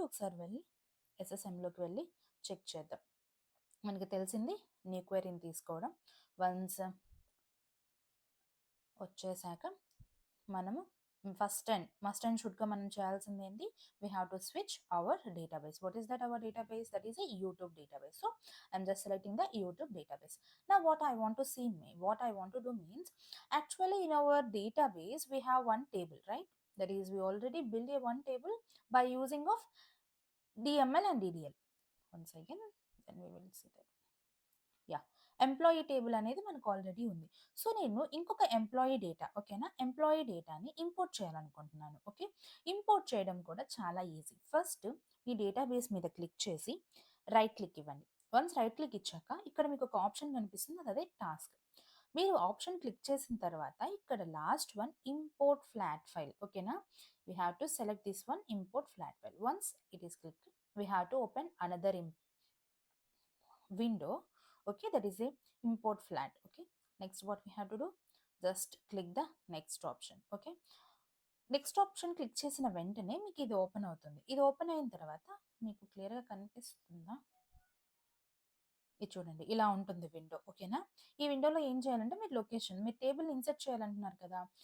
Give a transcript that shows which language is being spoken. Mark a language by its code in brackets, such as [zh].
[te] ఒకసారి వెళ్ళి ఎస్ఎస్ఎంలోకి వెళ్ళి చెక్ చేద్దాం. మనకి తెలిసింది న్యూ క్వెరీని తీసుకోవడం. వన్స్ వచ్చేసాక మనము మస్ట్ అండ్ షుడ్‌గా మనం చేయాల్సింది ఏంటి? [en] We have to switch our database. What is that our database? That is a YouTube database. So, I'm just selecting the YouTube database. Now what I want to do means, actually in our database we have one table, right? That is, we already build a one table by using of DML and DDL. Once again, then we will see that. [te] Yeah! Employee table అనేది మనకు already ఉంది. So, నేను ఇంకొక employee data, ఓకేనా? Employee డేటాని import చేయాలనుకుంటున్నాను. Okay. Import చేయడం కూడా చాలా ఈజీ. ఫస్ట్ ఈ డేటాబేస్ మీద క్లిక్ చేసి రైట్ క్లిక్ ఇవ్వండి. వన్స్ రైట్ క్లిక్ ఇచ్చాక ఇక్కడ మీకు ఒక ఆప్షన్ కనిపిస్తుంది, అదే టాస్క్. మీరు ఆప్షన్ క్లిక్ చేసిన తర్వాత ఇక్కడ last one import flat file, ఓకేనా? [en] We have to select this one, import flat file. Once it is clicked, we have to open another window. Okay, that is a import flat. Okay, next what we have to do, just click the next option. [te] Okay, next option click చేసిన వెంటనే మీకు ఇది open అవుతుంది. ఇది open అయిన తర్వాత మీకు క్లియర్‌గా కనిపిస్తుందా? ఇది చూడండి, ఇలా ఉంటుంది విండో. ఓకేనా? ఈ విండోలో ఏం చేయాలంటే మీరు టేబుల్‌ని ఇన్సర్ట్ చేయాలంటున్నారు కదా.